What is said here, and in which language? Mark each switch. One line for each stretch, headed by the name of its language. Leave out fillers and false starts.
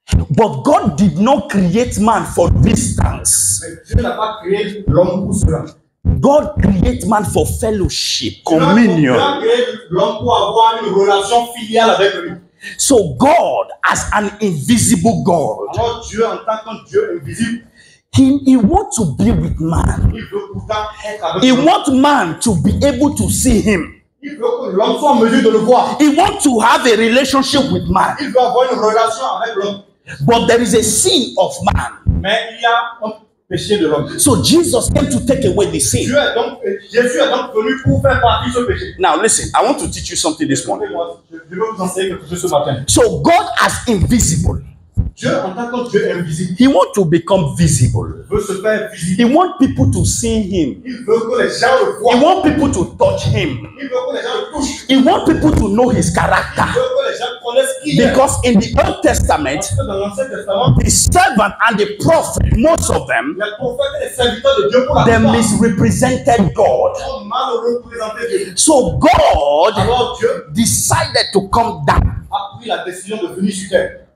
English: But God did not create man for distance.
French: Mais Dieu n'a pas créé l'homme pour cela.
English: God created man for fellowship,
French: Dieu a
English: communion.
French: créé l'homme pour avoir une relation filiale avec lui.
English: So God, as an invisible God,
French: Alors Dieu, en tant qu'un Dieu invisible,
English: he wants to be with man.
French: il veut pourtant être avec
English: He
French: l'homme.
English: wants man to be able to see him.
French: Il veut que l'homme soit en mesure de le voir.
English: He wants to have a relationship with man.
French: Il veut avoir une relation avec l'homme.
English: But there is a sin of man.
French: Mais il y a un péché de l'homme.
English: So Jesus came to take away the sin.
French: Jésus est donc venu pour faire partie de ce péché.
English: Now listen, I want to teach you something this morning.
French: Je veux vous enseigner quelque chose ce matin.
English: So God as invisible,
French: Dieu, en tant que Dieu invisible,
English: he wants to become visible.
French: veut se faire visible.
English: He wants people to see him.
French: Il veut que les gens le
English: He
French: voient.
English: wants people to touch him.
French: Il veut que les gens le touchent.
English: He wants people to know his
French: Il
English: character.
French: veut que les gens connaissent qui il est.
English: Because in the Old Testament,
French: Parce que dans l'Ancien Testament,
English: the servant and the prophet, most of them,
French: les prophètes et les serviteurs de Dieu pour la
English: they
French: plupart
English: misrepresented God.
French: ont mal représenté Dieu.
English: So God
French: Alors Dieu
English: decided to come down.
French: a pris la décision de venir sur terre.